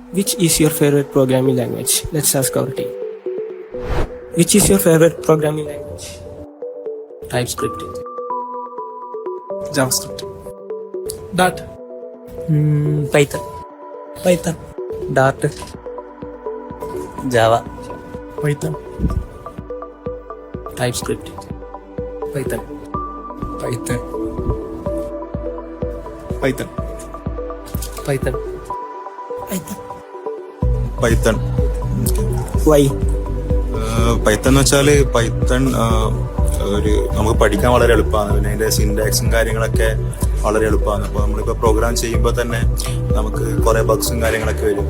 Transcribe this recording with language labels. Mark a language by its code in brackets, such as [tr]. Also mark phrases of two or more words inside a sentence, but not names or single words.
[en] Which is your favorite programming language? Let's ask our team. Which is your favorite programming language? TypeScript. JavaScript. Dart. Python. Dart. Java. Python. TypeScript. Python. Python. [ml] പൈത്തൺ. [en] Why? [ml] പൈത്തൺ എന്ന് വെച്ചാൽ പൈത്തൺ ഒരു നമുക്ക് പഠിക്കാൻ വളരെ എളുപ്പമാണ്. പിന്നെ അതിൻ്റെ സിൻടാക്സും കാര്യങ്ങളൊക്കെ വളരെ എളുപ്പമാണ്. അപ്പോൾ നമ്മളിപ്പോൾ പ്രോഗ്രാം ചെയ്യുമ്പോൾ തന്നെ നമുക്ക് കുറേ ബഗ്സും കാര്യങ്ങളൊക്കെ വരും.